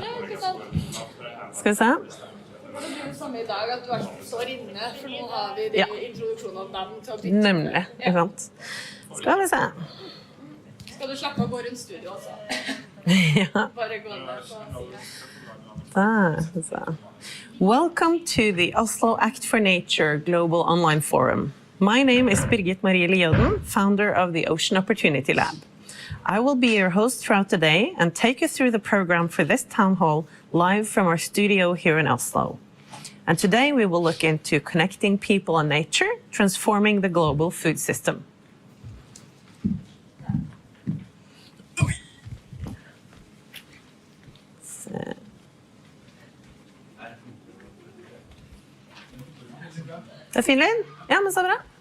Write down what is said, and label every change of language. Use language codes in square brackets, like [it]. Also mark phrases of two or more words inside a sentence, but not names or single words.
[no] Skal vi se? Det blir jo samme i dag, at du alltid står inne, for nå har vi de introduksjonen av dem til å bytte. Nemlig, ikke sant? Skal vi se. Skal du slippe å gå rundt studio også? Ja. Bare gå ned på siden. Der, så. [en] Welcome to the Oslo Act for Nature Global Online Forum. My name is Birgit Marie Lioden, founder of the Ocean Opportunity Lab. I will be your host throughout the day and take you through the program for this town hall live from our studio here in Oslo. And today we will look into connecting people and nature, transforming the global food system. [no] Det fin lyd? Ja, men så bra.